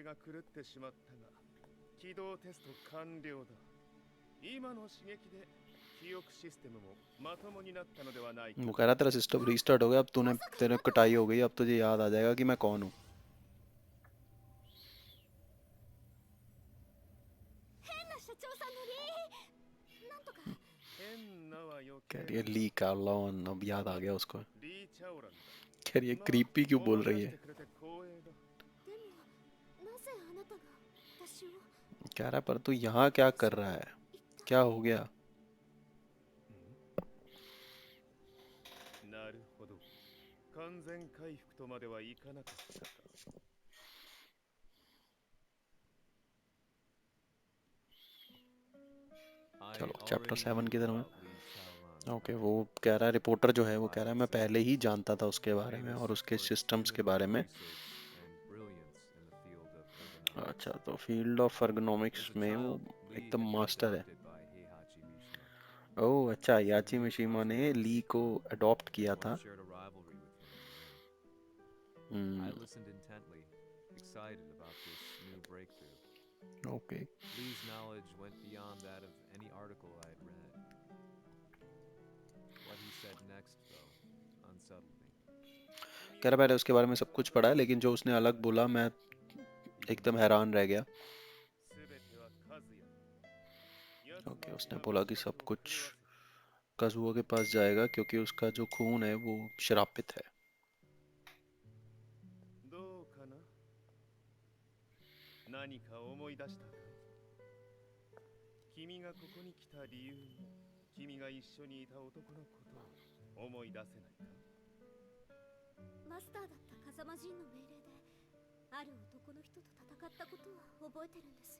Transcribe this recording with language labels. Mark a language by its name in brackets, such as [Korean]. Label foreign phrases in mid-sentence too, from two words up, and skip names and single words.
[Japanese] 狂ってしまったが起動テスト完了だ。今の刺激で記憶システムもまともになったのではないか。 [Hindi] वो कह रहा तेरा [English] system restart [Hindi] हो गया, अब तूने तेरे कटाई हो गई, अब तुझे याद आ जाएगा कि मैं कौन हूँ. [Japanese] 変な社長さんのリーなんとか変なは余 [Hindi] कह [Japanese] 計 [Hindi] रही है ली कार्लोन, अब याद आ गया उसको. [Japanese] リー・チャオランだ。 [Hindi] कह रही है क्रीपी क्यों बोल रही है. [Japanese] 思い出してくれて光栄だ。でもなぜあなたが私を [Hindi] कह रहा है पर तू यहाँ क्या कर रहा है, क्या हो गया. [Japanese] なるほど。完全回復とまではいかなかったか。 [English] I [Hindi] चलो चैप्टर [English] already 7 knew [Hindi] की तरफ [English] about [Hindi] में. Li Chaolan. ओके, वो कह रहा है रिपोर्टर जो है वो कह रहा है मैं पहले ही जानता था उसके बारे में और उसके सिस्टम्स के बारे में. अच्छा, तो [English] field of ergonomics [Hindi] में वो एकदम मास्टर है. ओह अच्छा, याची मिशिमा ने ली को अडॉप्ट किया था. [English] I listened intently, excited about this new breakthrough. ओके. Lee's knowledge went beyond that of any article I had read. What he said next, though, unsettled me. [Hindi] कह रहा मैंने उसके बारे में सब कुछ पढ़ा है, लेकिन जो उसने अलग बोला मैं एकदम हैरान रह गया. [Japanese] すべてはカズヤ。 [Hindi] ओके, उसने बोला कि सब कुछ काजुआ के पास जाएगा क्योंकि उसका जो खून है वो शरापित है. [Japanese] どうかな。何か思い出したか。君がここに来た理由も、君が一緒にいた男のことを思い出せないか。マスターだった風間陣の命令である男の人と戦ったことは覚えてるんです。